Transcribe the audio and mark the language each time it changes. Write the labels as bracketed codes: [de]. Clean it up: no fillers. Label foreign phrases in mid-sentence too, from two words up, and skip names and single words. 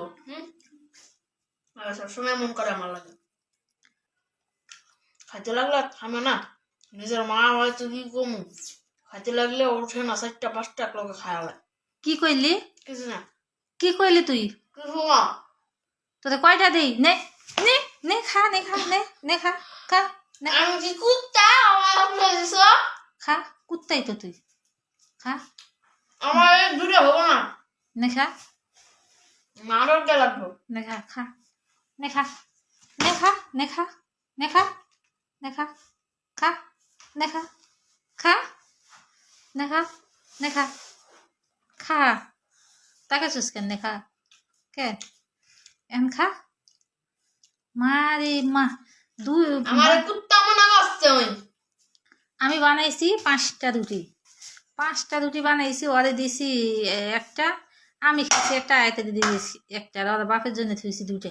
[bn] আর সবসময় মন করে আমার লাগে খাইতে লাগলে থামে না। নিজের মা হয়তো কি কমু, খাইতে লাগলে ওঠে না, 4টা 5টা লোকে খাওয়া হয়। কি কইলি? কিছু না। কি কইলি তুই? কিছু না। তোদের কয়টা দেই? নে নে নে খা, নে খা, নে নে খা, খা নে। আমি কি কুত্তা? আমার দিছ খা, কুত্তাই তো তুই। খা, আমার দুটো হবো না। নে খা, মারও কে লাগবো। নে খা, খা নে খা, নে খা, নে খা, নে খা, নে খা, খা নে খা, খা নে খা, নে খা, খা। তাকাইছিস কেন? নে খা কে এন খা। মারে মা, দুই আমার কুত্তা মনে করছে ওই। আমি বানাইছি 5টা রুটি। 5টা রুটি বানাইছি, ওরে দিছি একটা, আমি খেয়েছি একটা, আয়তে দিয়েছি একটা, আর ওর বাপের জন্য থুইছি 2টে।